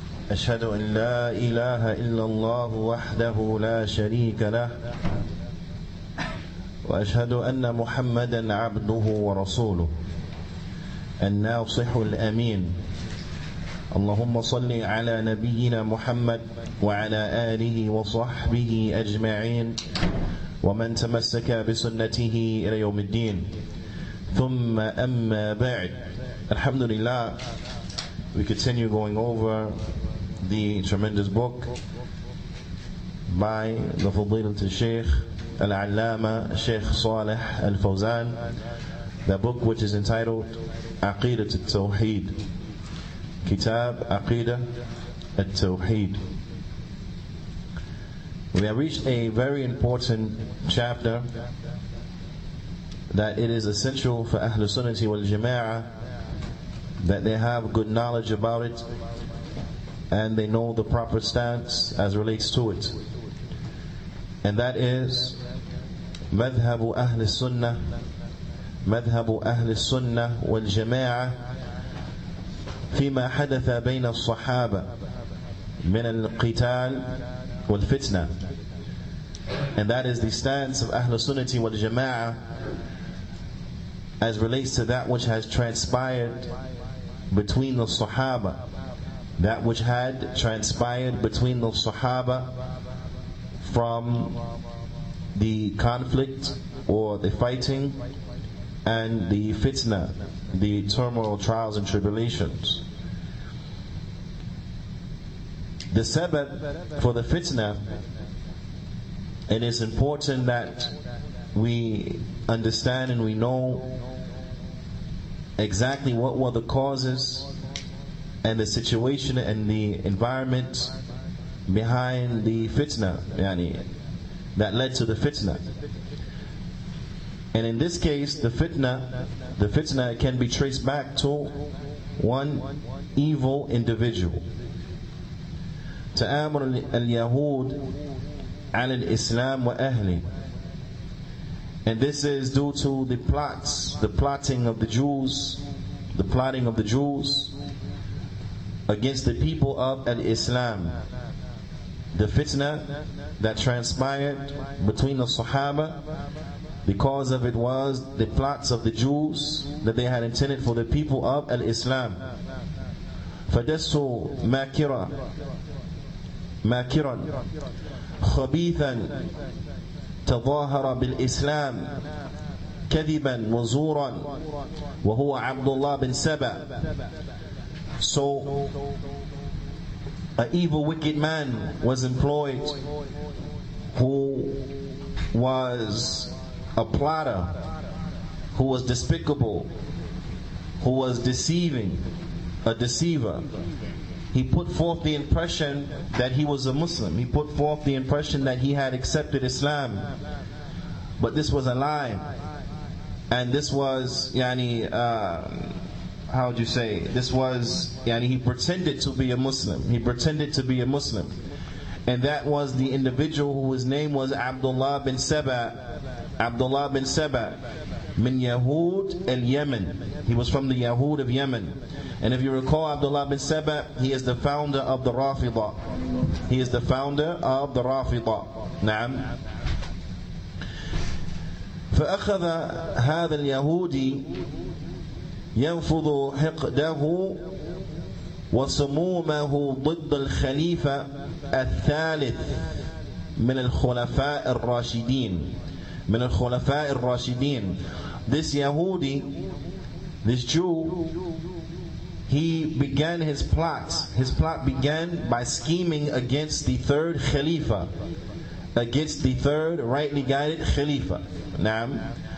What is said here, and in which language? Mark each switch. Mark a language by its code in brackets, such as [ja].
[ar] أشهد أن لا إله إلا الله وحده لا شريك له وأشهد أن محمدا عبده ورسوله الناصح الأمين. اللهم صل على نبينا محمد وعلى آله وصحبه أجمعين ومن تمسك بسنته إلى يوم الدين. ثم أما بعد. [en] Alhamdulillah, we continue going over the tremendous book by the Fadilat Shaykh Al-Allama Shaykh Salih Al-Fawzan, the book which is entitled Aqeedatut Tawheed, Kitab Aqeedatut Tawheed. We have reached a very important chapter that it is essential for Ahlul Sunnati wal Jama'ah that they have good knowledge about it and they know the proper stance as relates to it. And that is [ar] مذهب أهل السنة مذهب أهل السنة والجماعة فيما حدث بين الصحابة من القتال والفتنة. [en] And that is the stance of Ahl Sunnati wal Jama'ah as relates to that which has transpired between the Sahaba, that which had transpired between the Sahaba from the conflict or the fighting and the fitna, the turmoil, trials and tribulations. The sabab for the fitna, it is important that we understand and we know exactly what were the causes and the situation and the environment behind the fitna, that led to the fitna. And in this case, the fitna can be traced back to one evil individual. [ar] تآمر اليهود على الإسلام وأهله. [en] And this is due to the plotting of the Jews, the plotting of the Jews against the people of Al-Islam. The fitna that transpired between the Sahaba, the cause of it was the plots of the Jews that they had intended for the people of Al-Islam. [ar] فَدَسُّوا مَاكِرًا خَبِيثًا تظاهر بالإسلام كذبا وزورا وهو عبد الله بن سبأ. [en] So an evil wicked man was employed who was a plotter, who was despicable, who was deceiving, a deceiver. He put forth the impression that he was a Muslim. He put forth the impression that he had accepted Islam. But this was a lie. And this was, how would you say? This was, he pretended to be a Muslim. He pretended to be a Muslim. And that was the individual whose name was Abdullah bin Saba. Abdullah bin Saba. [ar] Min Yahud al-Yemen. [en] He was from the Yahud of Yemen. And if you recall, Abdullah bin Saba, he is the founder of the Rafidah. He is the founder of the Rafidah. [ar] Naam. فأخذ هذا اليهودي ينفض حقده وسمومه ضد الخليفة الثالث من الخلفاء الراشدين. من الخلفاء الراشدين. [en] This Yahudi, this Jew, he began his plot. His plot began by scheming against the third Khalifa, against the third rightly guided Khalifa. Naam.